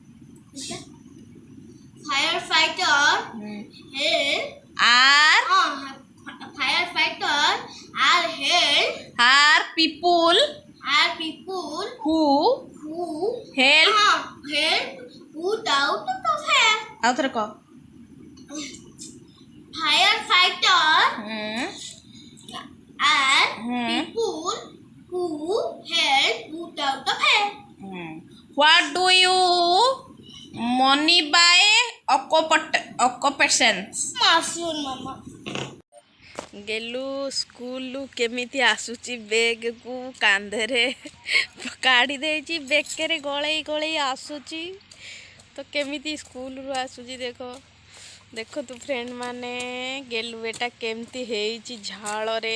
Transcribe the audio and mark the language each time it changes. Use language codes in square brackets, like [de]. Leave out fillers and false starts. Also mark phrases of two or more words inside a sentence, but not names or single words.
[en] Firefighter are people who help put out the fire. [or] ଆଉ ଥରେ କହ. [en] Firefighter are people who help put out the fire. What do you money by occupations? Mama. [or] ଗେଲୁ ସ୍କୁଲରୁ କେମିତି ଆସୁଛି ବେଗକୁ କାନ୍ଧରେ କାଢ଼ି ଦେଇଛି, ବେକରେ ଗଳେଇ ଗଳେଇ ଆସୁଛି। ତ କେମିତି ସ୍କୁଲରୁ ଆସୁଛି ଦେଖନ୍ତୁ ଫ୍ରେଣ୍ଡ ମାନେ, ଗେଲୁ ବେଟା କେମିତି ହେଇଛି ଝାଳରେ।